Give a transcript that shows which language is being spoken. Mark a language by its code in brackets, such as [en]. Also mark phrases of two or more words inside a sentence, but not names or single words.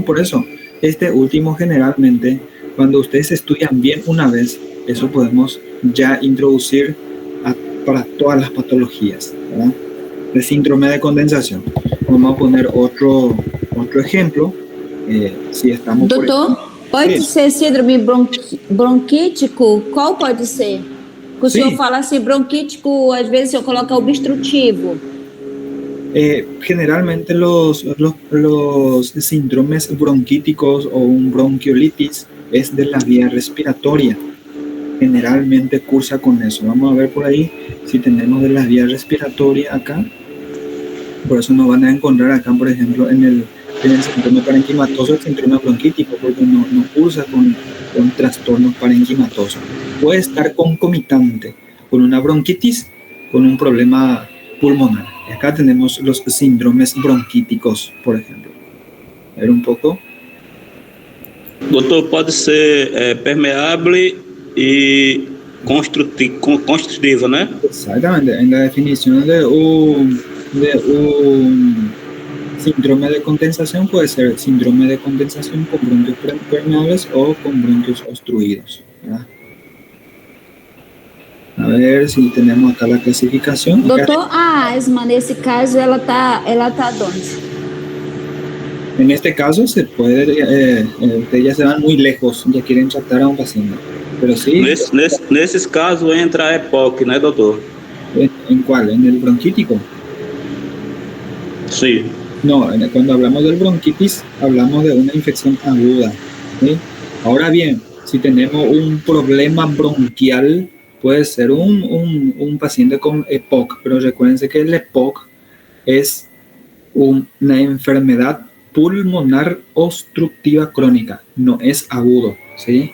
[es] Por eso, este último generalmente, cuando ustedes estudian bien una vez, eso podemos ya introducir para todas las patologías, ¿verdad? El síndrome de condensación. Vamos a poner otro ejemplo. Si estamos [pt] doutor, pode ser síndrome bronquítico? Qual pode ser? Que o senhor fala assim, bronquítico, às vezes eu coloco obstrutivo. [es] Generalmente los síndromes bronquíticos o un bronquiolitis es de la vía respiratoria. Generalmente cursa con eso. Vamos a ver por ahí si tenemos de la vía respiratoria acá. Por eso nos van a encontrar acá, por ejemplo, en el síndrome parenquimatoso, el síndrome bronquítico, porque no cursa con trastornos parenquimatosos. Puede estar concomitante. con una bronquitis, con un problema pulmonar. Acá tenemos los síndromes bronquíticos, por ejemplo. A ver un poco. [pt] Doutor, pode ser permeable e construtiva, né? [es] Exactamente. En la definición de un síndrome de condensación puede ser síndrome de condensación con bronquios permeables o con bronquios obstruidos, ¿verdad? A ver si tenemos acá la clasificación. [pt] Doutor, a asma, nesse caso, ela tá onde? [es] En este caso se puede, ustedes ya se van muy lejos, ya quieren tratar a un paciente. Pero sí. [pt] Nesses casos entra a EPOC, né, doutor? [es] ¿En cuál? ¿En el bronquítico? Sí. No, cuando hablamos del bronquitis, hablamos de una infección aguda, ¿sí? Ahora bien, si tenemos un problema bronquial, puede ser un paciente con EPOC, pero recuérdense que el EPOC es una enfermedad pulmonar obstructiva crónica, no es agudo, ¿sí?